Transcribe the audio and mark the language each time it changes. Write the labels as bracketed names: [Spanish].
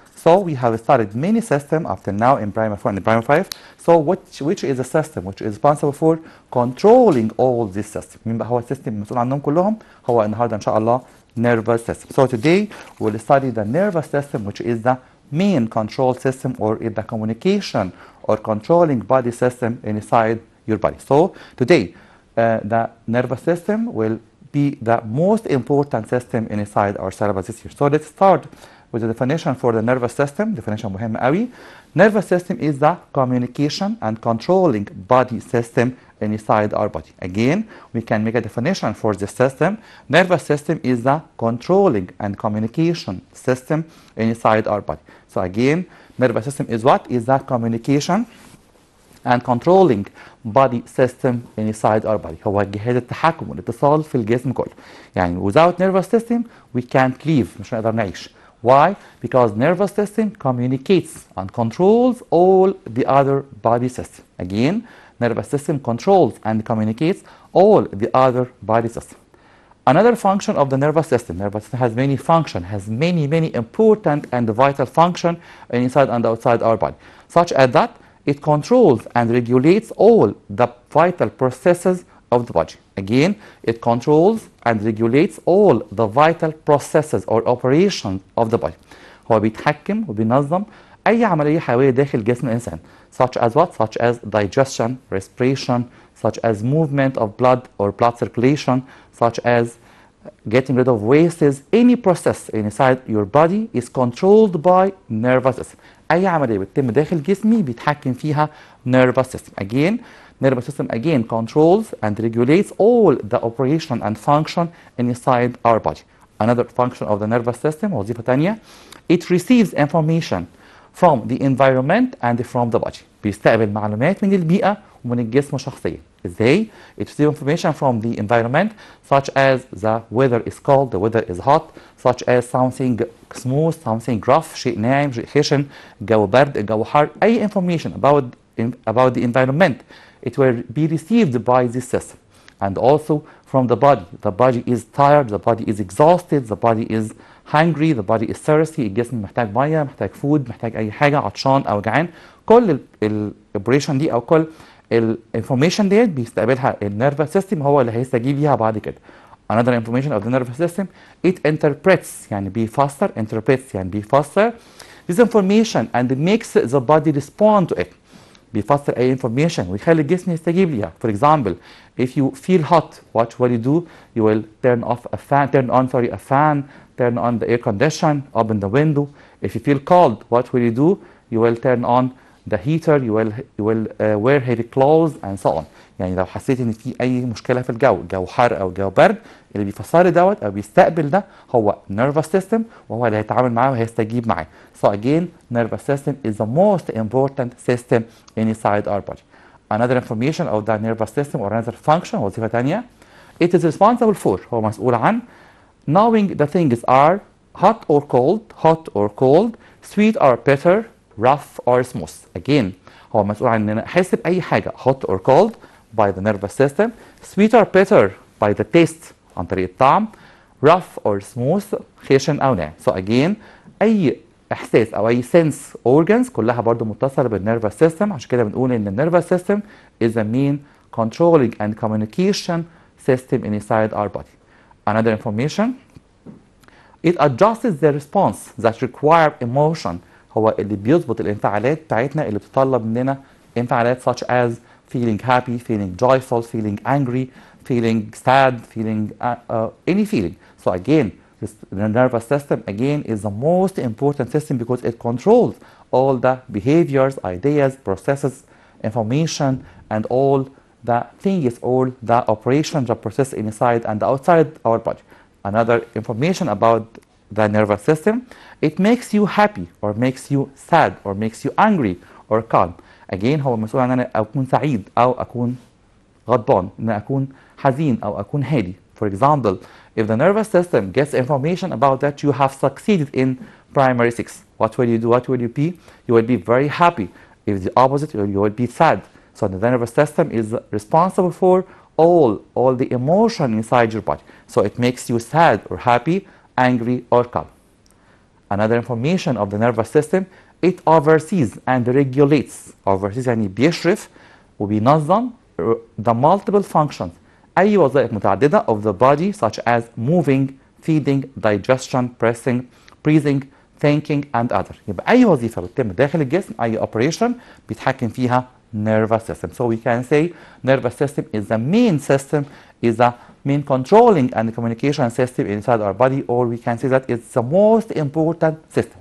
[English] So we have started many systems up till now in primary 4 and primary 5. So which is a system which is responsible for controlling all these systems? [Arabic] مين بقى هو السيستم المسؤول عنهم كلهم؟ هو النهارده إن شاء الله nervous system. [English] So today we'll study the nervous system, which is the main control system or is the communication or controlling body system inside your body. So today the nervous system will be the most important system inside our syllabus this year. So let's start with the definition for the nervous system. [Arabic] Definition مهم قوي. [English] Nervous system is the communication and controlling body system inside our body. Again, we can make a definition for this system. Nervous system is the controlling and communication system inside our body. So again, nervous system is what? Is the communication and controlling body system inside our body. [Arabic] هو جهاز التحكم والاتصال في الجسم كله. [English] يعني without nervous system we can't live. [Arabic] مش هنقدر نعيش. [English] Why? Because nervous system communicates and controls all the other body system. Again, nervous system controls and communicates all the other body system. Another function of the nervous system has many functions, has many important and vital functions inside and outside our body, such as that it controls and regulates all the vital processes of the body. Again, it controls and regulates all the vital processes or operations of the body. [Arabic] هو بيتحكم وبينظم أي عملية حيوية داخل جسم الإنسان. [English] Such as what? Such as digestion, respiration, such as movement of blood or blood circulation, such as getting rid of wastes. Any process inside your body is controlled by nervous system. [Arabic] أي عملية بتتم داخل جسمي بيتحكم فيها nervous system. [English] Again, nervous system again controls and regulates all the operation and function inside our body. Another function of the nervous system, [Arabic] وظيفة تانية, [English] it receives information from the environment and from the body. [Arabic] بيستقبل معلومات من البيئة ومن الجسم شخصيا. ازاي؟ [English] It receives information from the environment, such as the weather is cold, the weather is hot, such as something smooth, something rough, [Arabic] شيء ناعم، شيء خشن، الجو برد، الجو حار. [English] أي information about the environment, it will be received by this system. And also from the body. The body is tired, the body is exhausted, the body is hungry, the body is thirsty. [Arabic] الجسم محتاج ميه، محتاج فود، محتاج أي حاجة، عطشان أو جعان. كل الاوبريشن دي أو كل الانفورميشن ديت بيستقبلها النيرفس سيستم، هو اللي هيستجيب ليها بعد كده. [English] Another information of the nervous system, it interprets [Arabic] يعني بيفسر، [English] interprets يعني بيفسر this information and makes the body respond to it. [Arabic] بيفسر أي information ويخلي الجسم يستجيب ليها. [English] For example, if you feel hot, what will you do? You will turn on a fan, turn on the air condition, open the window. If you feel cold, what will you do? You will turn on the heater you will wear heavy clothes and so on. [Arabic] يعني لو حسيت ان في اي مشكله في الجو حر او جو برد، اللي بيفسر لي دوت او بيستقبل ده هو nervous system، وهو اللي هيتعامل معاه وهيستجيب معاه. [English] So again, nervous system is the most important system inside our body. Another information of the nervous system or another function، [Arabic] وظيفه ثانيه، [English] it is responsible for، [Arabic] هو مسؤول عن [English] knowing the things are hot or cold, sweet or bitter, rough or smooth. Again, [Arabic] هو مسؤول عن ان انا احس باي حاجه [English] hot or cold by the nervous system, sweet or bitter by the taste [Arabic] عن طريق الطعم، [English] rough or smooth [Arabic] خشن او ناعم. [English] So again, [Arabic] اي احساس او اي sense organs كلها برضو متصله بالنيرفس سيستم. عشان كده بنقول ان النيرفس سيستم [English] is the main controlling and communication system inside our body. Another information, it adjusts the response that require emotion، [Arabic] هو اللي بيظبط الانفعالات بتاعتنا اللي بتطلب مننا انفعالات [English] such as feeling happy, feeling joyful, feeling angry, feeling sad, feeling any feeling. So again, the nervous system again is the most important system because it controls all the behaviors, ideas, processes, information, and all the things, all the operations that process inside and outside our body. Another information about the nervous system, it makes you happy or makes you sad or makes you angry or calm. [Arabic] Again, هو مسؤول عن أنا أكون سعيد أو أكون غضبان، إن أكون حزين أو أكون هادي. [English] For example, if the nervous system gets information about that you have succeeded in primary 6, what will you do? What will you be? You will be very happy. If the opposite, you will be sad. So the nervous system is responsible for all the emotion inside your body. So it makes you sad or happy, angry or calm. Another information of the nervous system, it oversees and regulates. Oversees [Arabic] يعني بيشرف وبينظم [English] the multiple functions، [Arabic] أي وظائف متعددة [English] of the body such as moving, feeding, digestion, breathing, thinking and other. [Arabic] يبقى أي وظيفة بتتم داخل الجسم، أي operation بيتحكم فيها nervous system. [English] So we can say nervous system is the main system, is the main controlling and communication system inside our body, or we can say that it's the most important system.